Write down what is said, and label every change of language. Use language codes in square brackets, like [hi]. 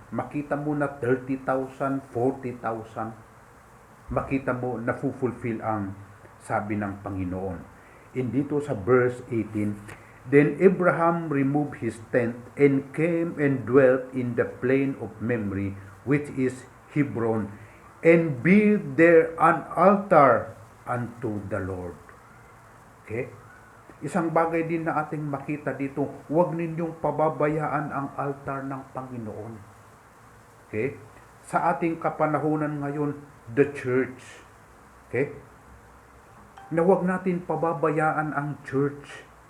[tl] Makita mo na 30,000, 40,000. Makita mo na fulfill ang sabi ng Panginoon. [en] In [tl] dito sa [en] verse 18, then Abraham removed his tent and came and dwelt in the plain of Mamre, which is Hebron, and built there an altar unto the Lord. Okay? [tl] Isang bagay din na ating makita dito, huwag ninyong pababayaan ang altar ng Panginoon. Okay? Sa ating kapanahunan ngayon, [en] the church. [tl] Okay? Na huwag natin pababayaan ang church.